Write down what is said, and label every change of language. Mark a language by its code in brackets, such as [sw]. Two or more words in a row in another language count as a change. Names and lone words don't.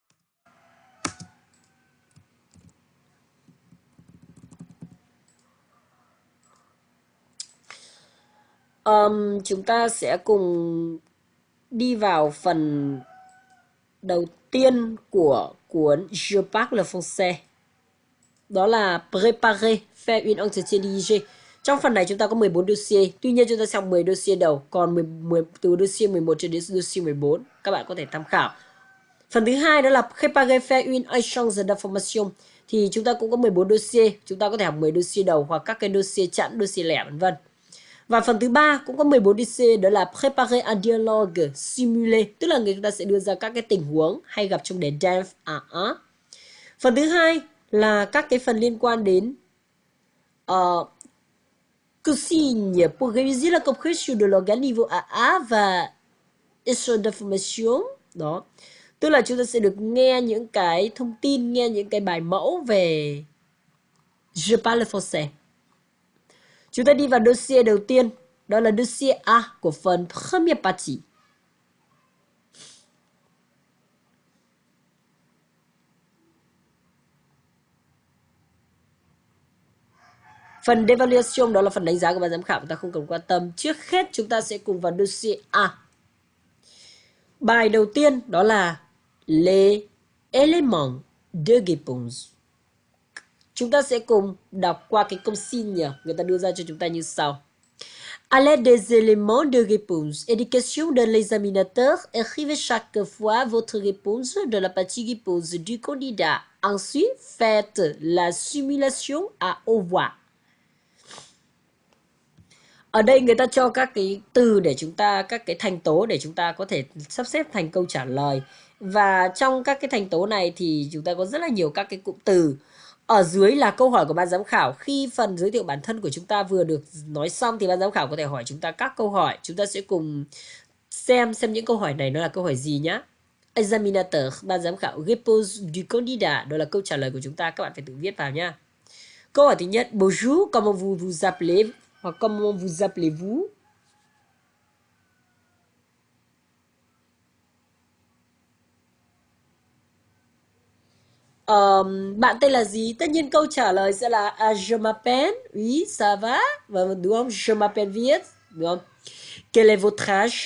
[vi] Chúng ta sẽ cùng đi vào phần đầu tiên của cuốn Je parle français. Đó là [fr] préparer, faire une entretien dirigé. [vi] Trong phần này chúng ta có 14 dossier. Tuy nhiên chúng ta sẽ học 10 dossier đầu, còn từ dossier 11 cho đến dossier 14 các bạn có thể tham khảo. Phần thứ hai đó là [fr] préparer, faire une échange d'information. [vi] Thì chúng ta cũng có 14 dossier, chúng ta có thể học 10 dossier đầu hoặc các cái dossier chẵn, dossier lẻ vân vân. Và phần thứ ba cũng có 14 dossier, đó là [fr] préparer un dialogue simulé, [vi] tức là người ta sẽ đưa ra các cái tình huống hay gặp trong đề DEF AA. Phần thứ hai là các cái phần liên quan đến [fr] Consigne pour réviser la compréhension de l'organe niveau AA [vi] và [fr] échange d'information. [vi] Đó. Tức là chúng ta sẽ được nghe những cái thông tin, nghe những cái bài mẫu về Je parle français. Chúng ta đi vào dossier đầu tiên, đó là dossier A của phần [fr] première partie. [vi] Phần evaluation đó là phần đánh giá của ban giám khảo, chúng ta không cần quan tâm. Trước hết chúng ta sẽ cùng vào dossier A. Bài đầu tiên đó là [fr] les éléments de réponse. [vi] Chúng ta sẽ cùng đọc qua cái consigne người ta đưa ra cho chúng ta như sau. [fr] À l'aide des éléments de réponse et des questions de l'examinateur, écrivez chaque fois votre réponse de la partie réponse du candidat. Ensuite, faites la simulation à haute voix. [vi] Ở đây người ta cho các cái từ để chúng ta, các cái thành tố để chúng ta có thể sắp xếp thành câu trả lời. Và trong các cái thành tố này thì chúng ta có rất là nhiều các cái cụm từ. Ở dưới là câu hỏi của ban giám khảo. Khi phần giới thiệu bản thân của chúng ta vừa được nói xong thì ban giám khảo có thể hỏi chúng ta các câu hỏi. Chúng ta sẽ cùng xem những câu hỏi này nó là câu hỏi gì nhá. Examinateur, ban giám khảo. [fr] Réponse du candidat, [vi] đó là câu trả lời của chúng ta. Các bạn phải tự viết vào nhá. Câu hỏi thứ nhất. [fr] Bonjour, comment vous vous appelez? Hoặc comment vous appelez-vous? [vi] Bạn tên là gì? Tất nhiên câu trả lời sẽ là [fr] je m'appelle, oui, ça va, [vi] đúng không? [fr] Je m'appelle Viết, [vi] đúng không? [fr] Quel est votre âge?